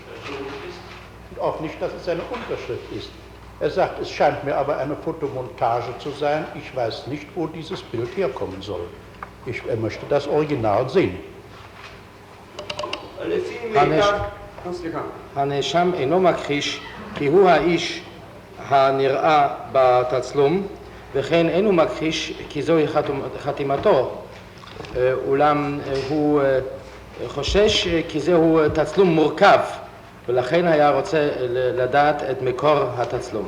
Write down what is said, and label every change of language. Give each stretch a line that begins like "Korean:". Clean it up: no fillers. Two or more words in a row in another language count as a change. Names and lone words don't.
German: und auch nicht, dass es eine Unterschrift ist. Er sagt, es scheint mir aber eine Fotomontage zu sein. Ich weiß nicht, wo dieses Bild herkommen soll. Er möchte das Original sehen.
Hebrew: הנאשם אינו מכחיש כי הוא האיש הנראה בתצלום, וכן אינו מכחיש כי זוהי חתימתו, אולם הוא חושש כי זהו תצלום מורכב, ולכן היה רוצה לדעת את מקור התצלום.